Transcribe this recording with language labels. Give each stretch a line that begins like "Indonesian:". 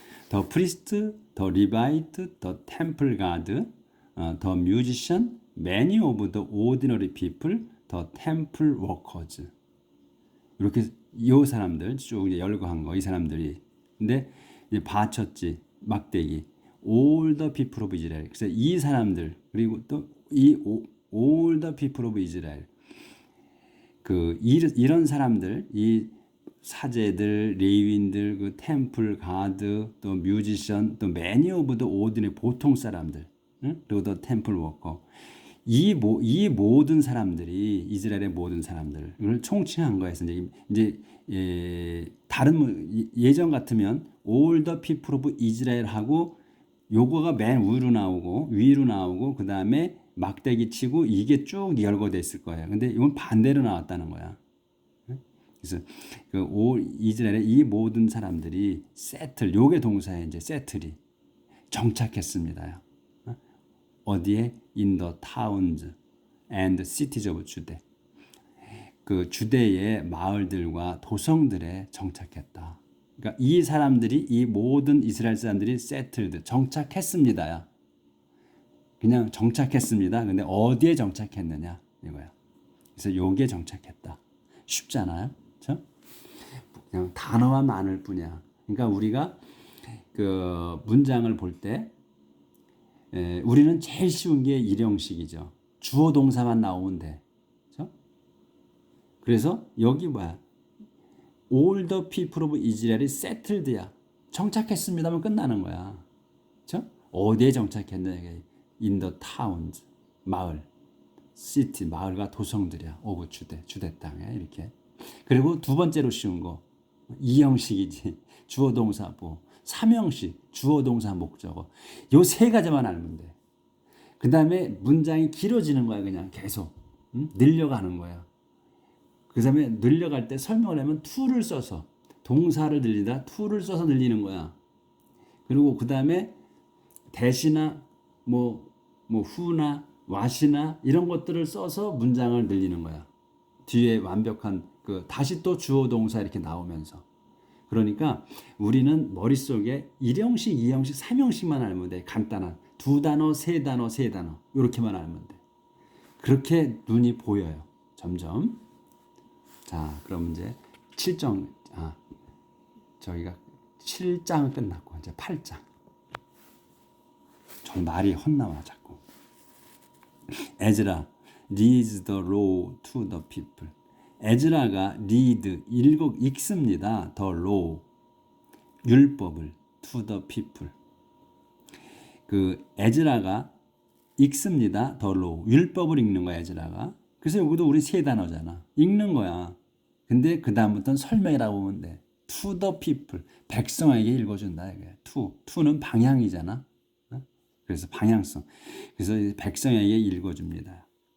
English: the priest, the Levite, the temple guard, the musician, many of the ordinary people, the temple workers.
Korean: 이렇게 이 사람들 쭉 이제 열거한 거 이 사람들이. 근데 이제 바쳤지 막대기.
English: All the people of Israel.
Korean: 그래서 이 사람들 그리고 또 이
English: all the people of Israel.
Korean: 이런 사람들 이 사제들, 레위인들, 그 템플 가드, 또 뮤지션, 또
English: many of the ordinary
Korean: 보통 사람들, 응? 그리고 또 템플 워커. 이 모든 사람들이 이스라엘의 모든 사람들을 총칭한 거에서 이제 다른 예전 같으면
English: all the people of Israel
Korean: 하고 요거가 맨 위로 나오고 그 다음에 막대기 치고 이게 쭉 열거돼 있을 거예요. 근데 이건 반대로 나왔다는 거야. 그래서 이스라엘의 이 모든 사람들이 세틀 요게 동사에 이제 세틀이 정착했습니다. 어디에?
English: In the towns and cities of Judah.
Korean: 그 주대의 마을들과 도성들에 정착했다. 그러니까 이 사람들이 이 모든 이스라엘 사람들이 settled 정착했습니다야. 그냥 정착했습니다. 근데 어디에 정착했느냐 이거야. 그래서 요게 정착했다. 쉽잖아요. 그렇죠? 그냥 단어만 많을 뿐이야. 그러니까 우리가 그 문장을 볼 때 우리는 제일 쉬운 게 일형식이죠. 주어 동사만 나오면 돼. 그렇죠? 그래서 여기 뭐야?
English: All the people of Israel이 settled야.
Korean: 정착했습니다면 끝나는 거야. 그렇죠? 어디에 정착했느냐?
English: In the towns, 마을, city,
Korean: 마을과 도성들이야. of 주대 땅에 이렇게. 그리고 두 번째로 쉬운 거 이형식이지. 주어 동사 뭐 삼형식 주어 동사 목적어 요 세 가지만 알면 돼. 그 다음에 문장이 길어지는 거야. 그냥 계속 늘려가는 거야. 그 다음에 늘려갈 때 설명을 하면 to를 써서 동사를 늘리다 to를 써서 늘리는 거야. 그리고 그 다음에 대시나 뭐 who나 what이나 이런 것들을 써서 문장을 늘리는 거야. 뒤에 완벽한 다시 또 주어 동사 이렇게 나오면서. 그러니까 우리는 머릿속에 1형식, 2형식, 3형식만 알면 돼. 간단한 2단어, 3단어, 3단어 이렇게만 알면 돼. 그렇게 눈이 보여요. 점점. 자, 그럼 이제 7장 저희가 7장은 끝났고 이제 8장. 저 말이 헛나와 자꾸.
English: 에즈라 leads the law to the people.
Korean: 에즈라가 lead 읽습니다.
English: the law
Korean: 율법을
English: to the people.
Korean: 그 에즈라가 읽습니다.
English: the law
Korean: 율법을 읽는 거야 에즈라가. 그래서 여기도 우리 세 단어잖아. 읽는 거야. 근데 그 다음부터는 설명이라고 보면 돼.
English: to the people
Korean: 백성에게 읽어준다 이게. to는 방향이잖아. 그래서 방향성. 그래서 백성에게 읽어줍니다.